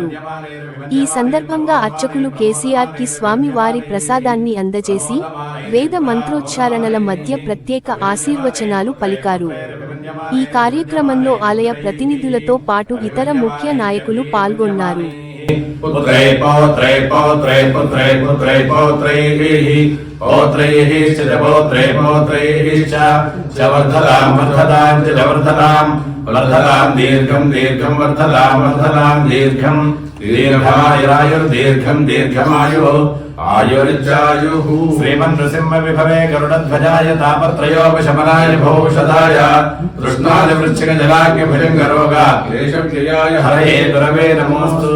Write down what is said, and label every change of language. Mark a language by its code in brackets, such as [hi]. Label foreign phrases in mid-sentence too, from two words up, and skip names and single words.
[te] ఈ సందర్భంగా అర్చకులు కేసీఆర్ కి స్వామి వారి ప్రసాదాన్ని అందజేసి వేద మంత్రోచ్చారణల మధ్య ప్రత్యేక ఆశీర్వచనాలు పలికారు. ఈ కార్యక్రమంలో ఆలయ ప్రతినిధులతో పాటు ఇతర ముఖ్య నాయకులు పాల్గొన్నారు. [sa] वर्धतां दीर्घं दीर्घं वर्धतां दीर्घं दीर्घायुर्दीर्घं दीर्घमायुः आयुर्जायुः श्रीमन्नृसिंह विभवे गरुडध्वजाय तापत्रयोपशमनाय भौषधाय कृष्णाय वृश्चिकजलाग्य भुजङ्गरोगा क्लेशव्ययाय हरये गुरवे नमोऽस्तु.